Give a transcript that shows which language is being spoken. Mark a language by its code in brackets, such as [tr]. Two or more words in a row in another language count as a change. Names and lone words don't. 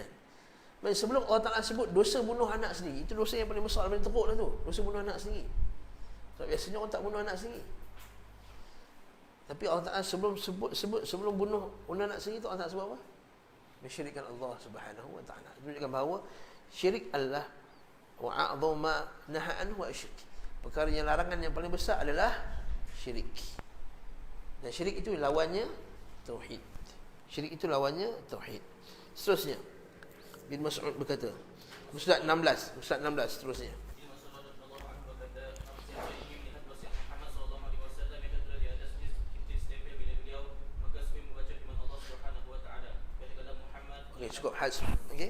[ms] Dan sebelum Allah Ta'ala sebut dosa bunuh anak sendiri, itu dosa yang paling besar, paling teruk lah tu, dosa bunuh anak sendiri. Sebab biasanya orang tak bunuh anak sendiri. Tapi Allah Ta'ala sebelum bunuh anak sendiri tu, Allah Ta'ala sebut apa? Mensyirikkan Allah [ar] سبحانه وتعالى. [ms] Itu menunjukkan bahawa syirik adalah wa'a'adhu ma naha'an wa asyrik. Perkara yang larangan yang paling besar adalah syirik. Dan syirik itu lawannya tauhid. Syirik itu lawannya tauhid. Seterusnya bin Mas'ud berkata, Ustaz 16 seterusnya. Okey, cukup hadis. Okey.